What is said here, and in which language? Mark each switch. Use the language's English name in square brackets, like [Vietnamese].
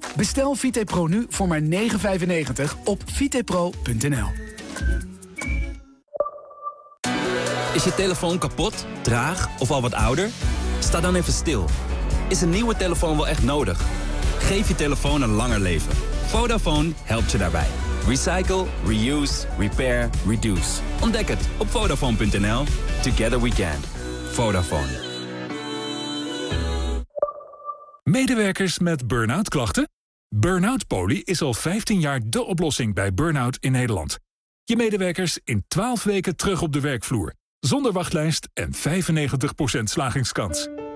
[Dutch] Bestel VitaPro nu voor maar €9,95 op vitapro.nl. Is je telefoon kapot, traag of al wat ouder? Sta dan even stil. Is een nieuwe telefoon wel echt nodig? Geef je telefoon een langer leven. Vodafone helpt je daarbij. [English] Recycle, reuse, repair, reduce. [Dutch] Ontdek het op Vodafone.nl. [English] Together we can. Vodafone. [Dutch] Medewerkers met burn-out klachten? Burn-out Poly is al 15 jaar de oplossing bij burn-out in Nederland. Je medewerkers in 12 weken terug op de werkvloer. Zonder wachtlijst en 95% slagingskans.